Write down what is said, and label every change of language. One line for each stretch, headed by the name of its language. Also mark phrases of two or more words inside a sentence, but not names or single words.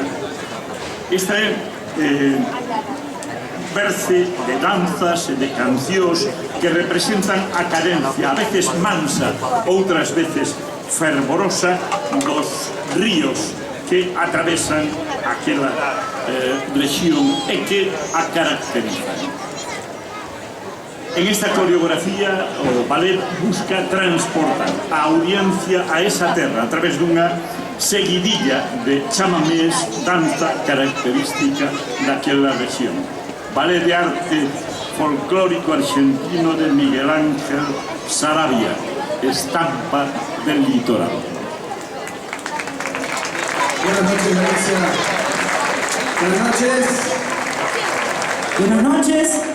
Galician: Esta é verse de danzas e de cancións que representan a cadencia, a veces mansa, outras veces fervorosa, dos ríos que atravesan aquela región e que a caracterizan. En esta coreografía, o ballet busca transportar a audiencia a esa terra a través dunha seguidilla de chamamés, danza característica daquela región.
Spanish: Ballet de arte folclórico argentino de Miguel Ángel Saravia, estampa del litoral. Buenas noches, Alicia. Buenas noches. Buenas noches.